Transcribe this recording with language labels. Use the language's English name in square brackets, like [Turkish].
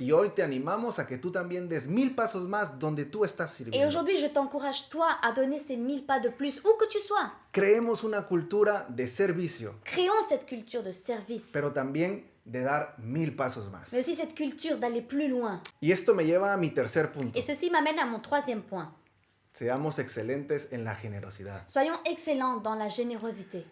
[Spanish] Y hoy te animamos a que tú también des 1000 pasos más donde tú estás [French] Et [Spanish] sirviendo. [French] aujourd'hui, je t'encourage, toi, à donner ces 1000 pas de plus, où que tu sois. [Spanish] Creemos una cultura de servicio, [French] Créons cette culture de service, [Spanish] pero también de dar 1000 pasos más. [French] mais aussi cette culture d'aller plus loin. [Spanish] Y esto me lleva a mi tercer punto. [French] Et ceci m'amène à mon troisième point. [Spanish] Seamos excelentes en la generosidad. [French] Soyons excellents dans la générosité.